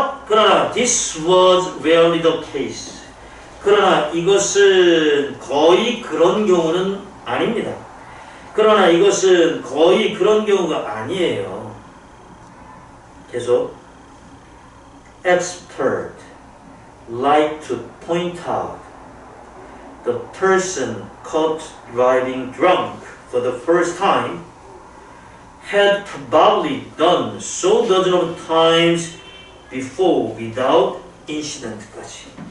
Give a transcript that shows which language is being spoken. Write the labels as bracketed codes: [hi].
[ko] 그러나 [en] this was rarely the case. [ko] 그러나 이것은 거의 그런 경우는 아닙니다. 그러나 이것은 거의 그런 경우가 아니에요. 계속 [en] expert like to point out the person caught driving drunk for the first time had probably done so dozen of times before without incident까지.